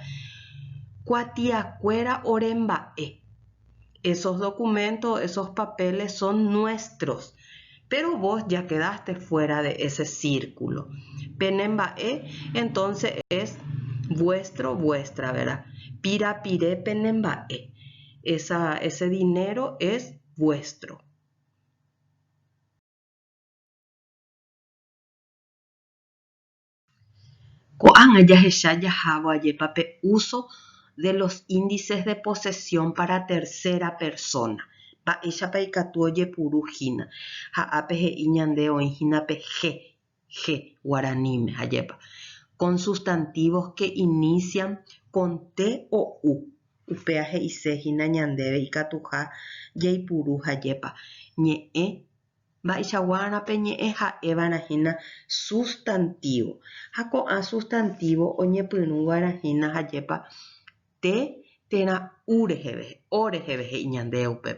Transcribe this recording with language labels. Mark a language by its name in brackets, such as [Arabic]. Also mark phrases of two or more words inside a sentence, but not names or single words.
[Guarani] Cuatiacuera Oremba-e, [Spanish] esos documentos, esos papeles son nuestros, pero vos ya quedaste fuera de ese círculo. Penemba-e, entonces es vuestro, vuestra, ¿verdad? [Guarani] Pirapire penemba-e, [Spanish] ese dinero es vuestro. [Guarani] Ko'ág̃a jahecha jahávo ajépape [Spanish] uso de los índices de posesión para tercera persona. [Guarani] Mba'éichapa ikatu ojepuru hína. Ha'ápe he'i ñande oĩhínape je guaraníme ajépa. [Spanish] Con sustantivos que inician con T o U. [Guarani] Upea he'isehína ñandéve ikatuha jaipuru ajépa. Ñe'ẽ mba'eichakuárape ñe'ẽ ha'évarahína sustantivo. Ha ko'ã sustantivo oñepyrũ guarahína ajépa T térã U reheve, O reheve he'i ñande upépe.